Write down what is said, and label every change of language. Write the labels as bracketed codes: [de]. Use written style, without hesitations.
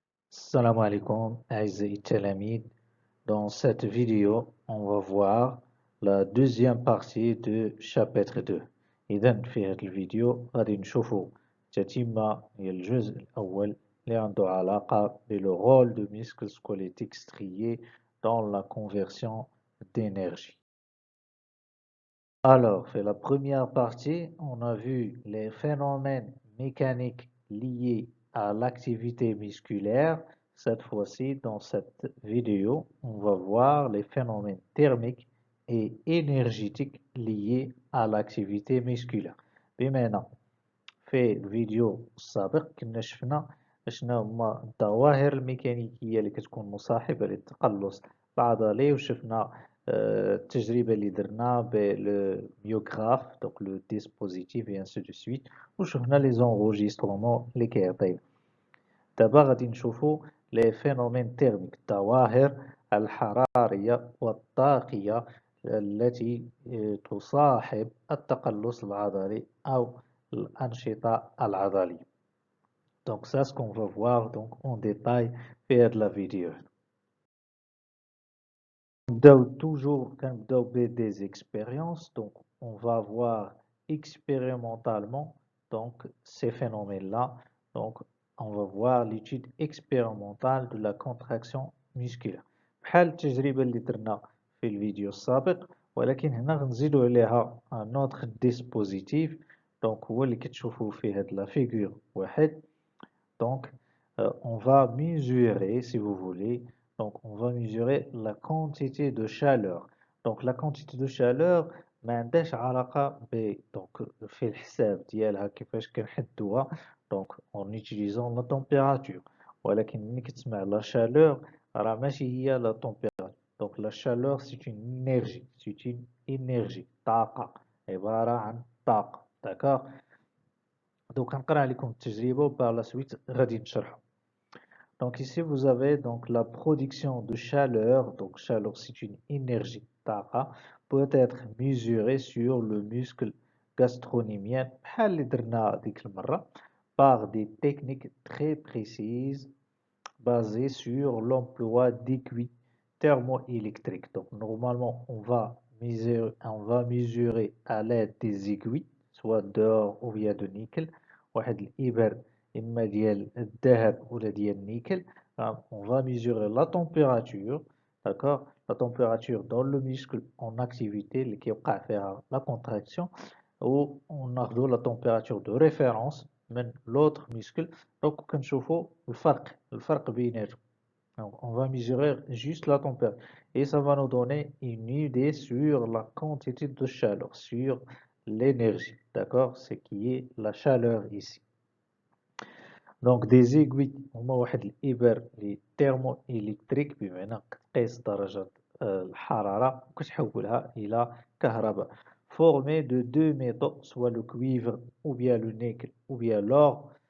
[fr] Salam alaikum, [ar] أعزائي التلاميذ. [fr] Dans cette vidéo, on va voir la deuxième partie du chapitre 2. [ar] إذن في هذه الفيديو غادي نشوفوا تتمة هي الجزء الأول اللي عنده علاقة بالو [fr] rôle de muscles squelettiques striés dans la conversion d'énergie. Alors, في la première partie, on a vu les phénomènes mécaniques liés à l'activité musculaire. Cette fois-ci, dans cette vidéo, on va voir les phénomènes thermiques et énergétiques liés à l'activité musculaire. [ar] بما في الفيديو السابق كنا شفنا شنو هما الظواهر الميكانيكية اللي كتكون مصاحبة للتقلص العضلي، وشفنا التجربة اللي درنا بالميوغراف دونك لو ديسبوزيتيف اي انسي دو سويت، وشفنا لي زونغوجيسترومون اللي كيعطينا. دابا غادي نشوفو لي فينومين تيرميك، الظواهر الحرارية والطاقية التي تصاحب التقلص العضلي أو الأنشطة العضلية. [fr] Donc ça ce qu'on va voir donc en détail [ar] في هاد [fr] la vidéo. [ar] كنبداو [fr] des expériences. Donc on va voir expérimentalement donc ces phénomènes-là. Donc on va voir l'étude expérimentale de la contraction musculaire [ar] بحال التجربة اللي درنا في الفيديو السابق، ولكن هنا غنزيدو عليها [fr] un autre dispositif. [ar] donc هو اللي كتشوفوه في هاد لا فيغور واحد. [fr] donc on va mesurer, si vous voulez, donc on va mesurer la quantité de chaleur. donc la quantité de chaleur [ar] ما عندهاش علاقة ب donc في الحساب ديالها كيفاش كنحدوها [fr] donc en utilisant la température، [ar] ولكن ملي كتسمع la chaleur راه ماشي هي la température. [fr] donc la chaleur c'est une énergie [ar] طاقة، عبارة عن طاقة. [fr] d'accord. [ar] donc غنقرا عليكم التجربة وبار لا سويت غادي نشرحو. [fr] Donc ici, vous avez donc la production de chaleur. Donc chaleur, c'est une énergie. طاقة peut être mesurée sur le muscle gastronymien [ar] بحال اللي درنا ديك المرة [fr] par des techniques très précises basées sur l'emploi d'aiguilles thermoélectriques. Donc normalement, on va mesurer à l'aide des aiguilles, soit d'or ou bien de nickel. [ar] واحد الإبر إما ديال الذهب ولا ديال النيكل. [fr] on va mesurer la température, d'accord, la température dans le muscle en activité [ar] اللي كيوقع فيها [fr] la contraction، ou on a la température de référence من l'autre muscle. [ar] donc كنشوفوا الفرق بيناتهم. [fr] donc on va mesurer juste la température et ça va nous donner une idée sur la quantité de chaleur, sur l'énergie, d'accord, ce qui est la chaleur ici. [ar] donc des aiguilles هما واحد الإبر اللي thermoélectrique بمعنى كتقيس درجة الحرارة وكتحولها إلى كهرباء، [fr] formé de deux métaux, soit le cuivre ou bien le nickel ou bien l'or.